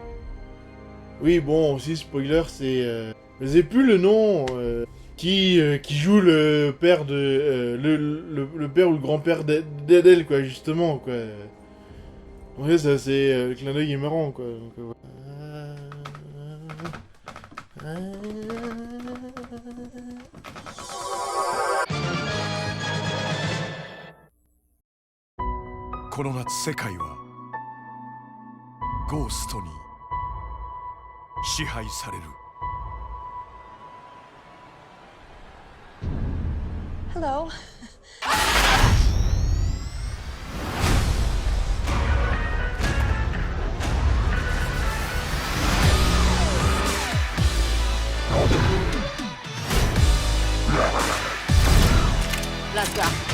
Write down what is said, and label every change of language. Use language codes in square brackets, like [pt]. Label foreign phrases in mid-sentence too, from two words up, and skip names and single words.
[fr] Oui, bon, aussi, spoiler, c'est... je sais plus le nom... qui joue le père de le père ou le grand-père d'Adèle, quoi, justement, quoi. Ouais, ça c'est le clin d'œil est marrant, quoi. Donc, voilà. [ja] この夏世界はゴーストに支配される。 [en] Hello. Let's go.